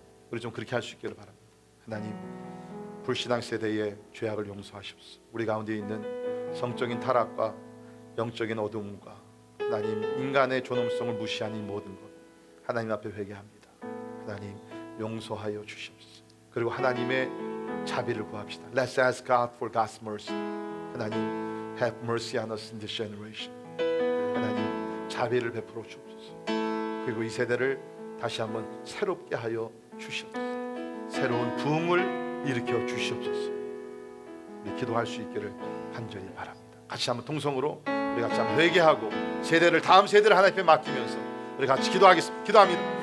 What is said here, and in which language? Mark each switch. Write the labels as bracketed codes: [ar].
[ko] 우리 좀 그렇게 할 수 있기를 바랍니다. 하나님, 불신앙 세대의 죄악을 용서하시옵소서. 우리 가운데 있는 성적인 타락과 영적인 어두움과 하나님 인간의 존엄성을 무시하는 이 모든 것 하나님 앞에 회개합니다. 하나님 용서하여 주시옵소서. 그리고 하나님의 자비를 구합시다. [en] Let's ask God for God's mercy. 하나님 have mercy on us in this generation. [ko] 하나님 자비를 베풀어 주옵소서. 그리고 이 세대를 다시 한번 새롭게 하여 주시옵소서. 새로운 부흥을 일으켜 주시옵소서. 우리 기도할 수 있기를 간절히 바랍니다. 같이 한번 통성으로 우리 같이 한번 회개하고 다음 세대를 하나님 앞에 맡기면서 우리 같이 기도합니다.